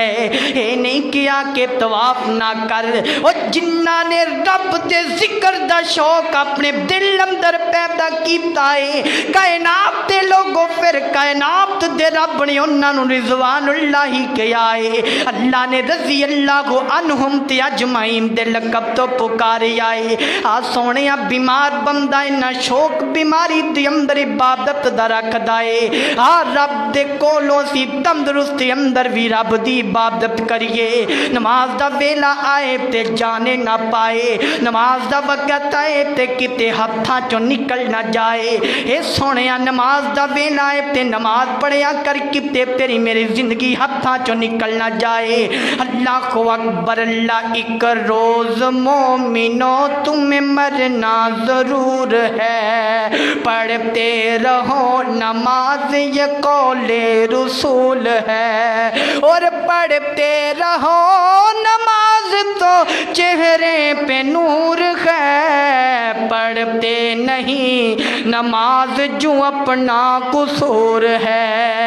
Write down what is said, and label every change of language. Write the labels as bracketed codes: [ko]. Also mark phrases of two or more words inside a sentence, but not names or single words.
[pa] یہ نہیں کیا کہ طواف نہ کر۔ اور جنہاں نے رب دے ذکر دا شوق اپنے دل اندر پیدا کیتا ہے، کائنات دے لوگوں پھر کائنات دے رب نے اونہاں نوں رضوان اللہی کیا ہے. اللہ نے [ar] رضي الله عنهم [pa] تے اجمعین دے لقب توں پکاریا ہے. آ سوہنیا بیمار بندہ انّا شوق بیماری دے اندر عبادت دا رکھدا ہے. آ رب دے کولوں سی تندرستی اندر بھی رب دی عبادت کریے. نماز دا ویلا آئے تے جان نہ پائے، نماز دا وقت آئے تے کتے ہتھاں چوں نکل نہ جائے. اے سوہنیا نماز دا ویلا آئے تے نماز پڑھیا کر، کتے تیری میری زندگی ہتھاں چوں نکل نہ جائے. [ar] الله كو أكبر. [ur] اللہ ایک روز مومنو تمہیں مرنا ضرور ہے، پڑھتے رہو نماز یہ قولِ رسول ہے. اور پڑھتے رہو نماز تو چہرے پہ نور ہے، پڑھتے نہیں نماز جو اپنا قصور ہے.